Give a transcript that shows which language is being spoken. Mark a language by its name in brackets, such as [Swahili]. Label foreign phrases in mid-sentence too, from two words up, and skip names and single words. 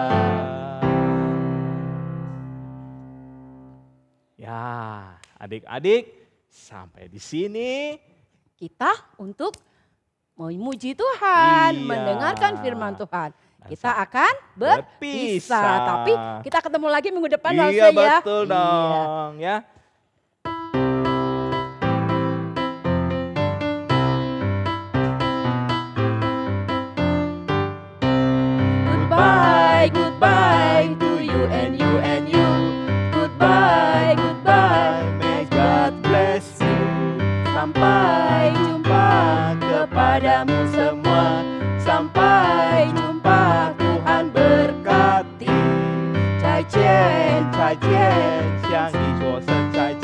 [Indonesian] Ya, adik-adik sampai di sini. Kita untuk memuji Tuhan, Iya. mendengarkan firman Tuhan. Dan Kita akan berpisah, tapi kita ketemu lagi minggu depan Lause Iya, ya. betul Iya. dong ya. [English] Goodbye, goodbye to you and you and you. Goodbye, goodbye, may God bless you. [Indonesian] Sampai jumpa kepadamu semua. Sampai jumpa, Tuhan berkati. [Chinese] 再见，再见，相遇说声再